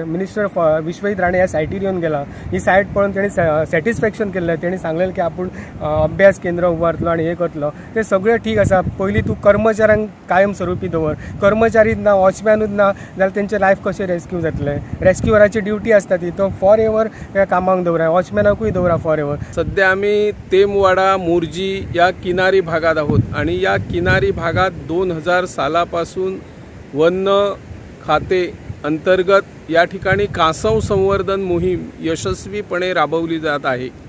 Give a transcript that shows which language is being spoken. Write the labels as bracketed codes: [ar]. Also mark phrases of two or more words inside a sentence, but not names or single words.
[kok] मिनिस्टर विश्वजीत राणे ह्या सायटीर येवन गेला. ही सायट पळोवन तेणी सॅटिस्फॅक्शन केल्लें. तेणी सांगलेलें की आपूण अभ्यास केंद्र उबारतलो आनी हें करतलो. तें सगळें ठीक आसा. पयलीं तूं कर्मचाऱ्यांक कायम स्वरुपी दवर. कर्मचारीच ना वॉचमॅनूच ना जाल्यार तेंचें लायफ कशें रेस्क्यू जातलें? रेस्क्यूअराची ड्युटी आसता ती तो [en] for ever [kok] ह्या कामाक दवरा. वॉचमॅनाकूय दवरा [en] for ever. [mr] सध्या आम्ही तेमवाडा मोरजी या किनारी भागात आहोत आणि या किनारी भागात 2000 सालापासून वन खाते अंतर्गत या ठिकाणी कासव संवर्धन मोहीम यशस्वीपणे राबवली जात आहे.